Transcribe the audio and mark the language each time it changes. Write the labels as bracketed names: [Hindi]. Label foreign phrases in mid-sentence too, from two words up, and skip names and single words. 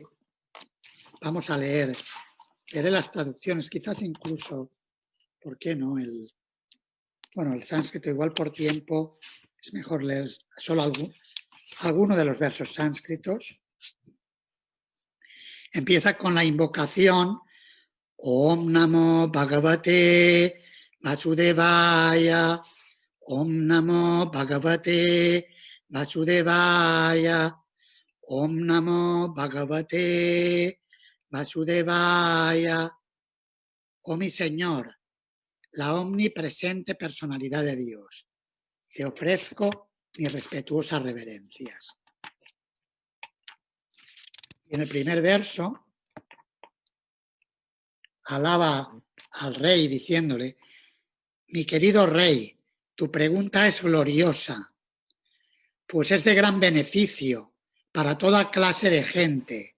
[Spanish] Vamos a leeré las traducciones, quizás incluso, ¿por qué no? El sánscrito, igual por tiempo, es mejor leer solo alguno de los versos sánscritos. Empieza con la invocación [Sanskrit] ॐ नमो भगवते वासुदेवाय ॐ नमो भगवते वासुदेवाय ॐ नमो भगवते वासुदेवाय. [Spanish] Oh mi Señor, la omnipresente personalidad de Dios, te ofrezco mis respetuosas reverencias. En el primer verso alaba al rey diciéndole: mi querido rey, tu pregunta es gloriosa, pues es de gran beneficio para toda clase de gente.